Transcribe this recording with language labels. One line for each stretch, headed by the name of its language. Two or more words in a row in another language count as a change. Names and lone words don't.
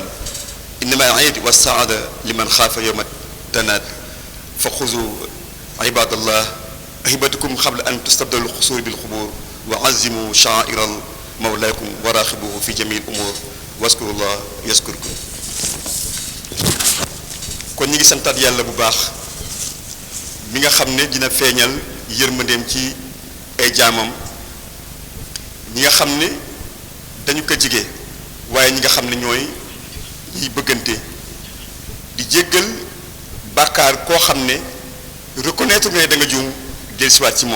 Arabic: إنما العيد والسعادة لمن خاف يوم التناد. فخذوا عباد الله هبتكم قبل أن تستبدلوا القصور بالقبور وعزموا شعائر مولاكم وراقبوه في جميع الأمور واذكروا الله يذكركم.
Wolof: kon ñi ngi santaat yàlla bu baax mi nga xam ne dina feeñal yërmandeem ci ay jaamam ñi nga xam ne dañu ko jige waaye ñi nga xam ne ñooy ñiy bëggante di jéggal bàkkaar koo xam ne reconnaître nga ne da nga juum dellusiwaat ci moom.